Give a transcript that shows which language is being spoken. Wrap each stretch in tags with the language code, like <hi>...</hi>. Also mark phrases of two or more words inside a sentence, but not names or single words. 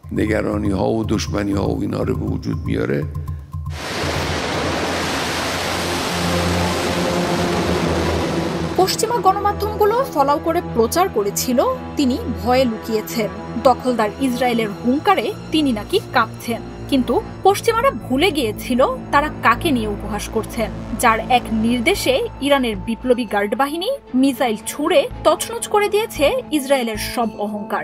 <fa>نگرانی ها و دشمنی ها و اینا رو به وجود میاره.</fa> <bn>পশ্চিমা গণমাধ্যমগুলো ফলাও করে প্রচার করেছিল তিনি ভয়ে লুকিয়েছেন, দখলদার ইসরায়েলের হুঙ্কারে তিনি নাকি কাঁপছেন। কিন্তু পশ্চিমারা ভুলে গিয়েছিল তারা কাকে নিয়ে উপহাস করছেন, যার এক নির্দেশে ইরানের বিপ্লবী গার্ড বাহিনী মিসাইল ছুড়ে তছনছ করে দিয়েছে ইসরায়েলের সব অহংকার।</bn>